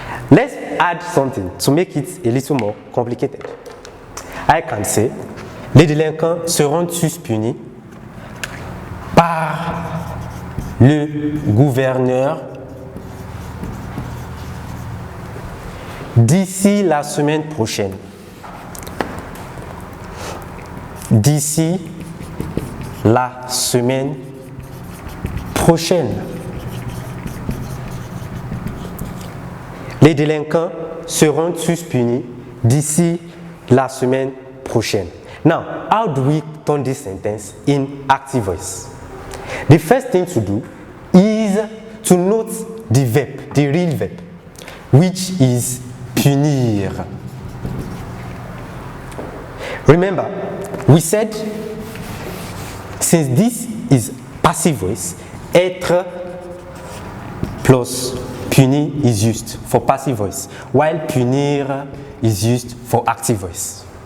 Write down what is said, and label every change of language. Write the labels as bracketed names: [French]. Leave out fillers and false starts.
[English] Let's add something to make it a little more complicated. I can say, [French] les délinquants seront tous punis par le gouverneur d'ici la semaine prochaine. D'ici la semaine prochaine. Les délinquants seront tous punis d'ici la semaine prochaine. [English] Now, how do we turn this sentence in active voice? The first thing to do is to note the verb, the real verb, which is punir. Remember, we said since this is passive voice, [French] être plus punir [English] is used for passive voice, while punir is used for active voice.